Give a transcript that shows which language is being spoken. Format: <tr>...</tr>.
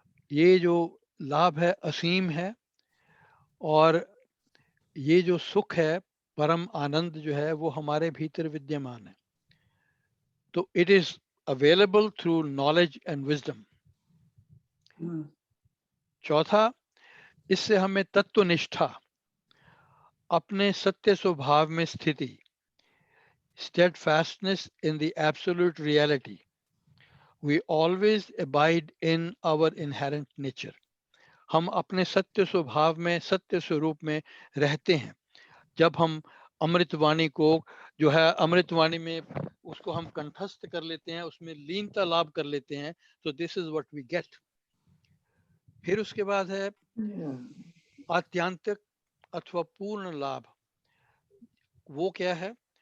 <hi>ये जो लाभ है असीम है, और ये जो सुख है, परम आनंद जो है, वो हमारे भीतर विद्यमान है।</hi> <en>तो it is available through knowledge and wisdom.</en> <hi>चौथा, इससे हमें तत्वनिष्ठा, अपने सत्य स्वभाव में स्थिति,</hi> <en>steadfastness in the absolute reality, we always abide in our inherent nature।</en> <hi>हम अपने सत्य स्वभाव में, सत्य स्वरूप में रहते हैं। जब हम अमृतवाणी को जो है, अमृतवाणी में उसको हम कंठस्थ कर लेते हैं, उसमें लीनता लाभ कर लेते हैं, तो</hi> <en>This is what we get.</en> <hi>फिर उसके बाद है आत्यांतिक अथवा पूर्ण लाभ। वो क्या है?</hi>